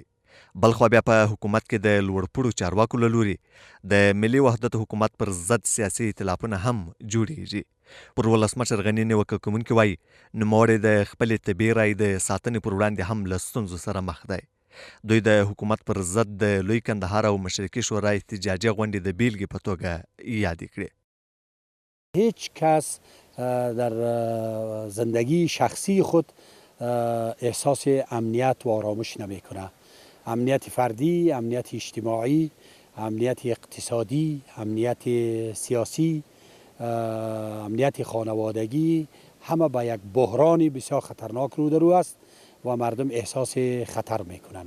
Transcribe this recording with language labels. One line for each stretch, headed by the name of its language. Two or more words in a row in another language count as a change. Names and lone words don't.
Pashto: بلخوا بیا په حکومت کې د لوړپوړو چارواکو له لوري د ملي وحدت حکومت پر ضد سیاسي ائتلافونه هم جوړیږي. پر ولسمشر غني نیوکه کوونکي وایي نوموړی د خپلې طبیعي رایې د ساتنې پر وړاندې هم له ستونزو سره مخ دی. دوی د حکومت پر ضد د لوی کندهار او مشرقي شورا احتجاجي غونډې د بیلګې په توګه یادې کړې.
Persian: هیچ کس در زندگی شخصی خود احساس امنیت و آرامش نمی کنه. امنیت فردی، امنیت اجتماعی، امنیت اقتصادی، امنیت سیاسی، امنیت خانوادگی همه به یک بحران بسیار خطرناک رو است و مردم احساس خطر میکنند.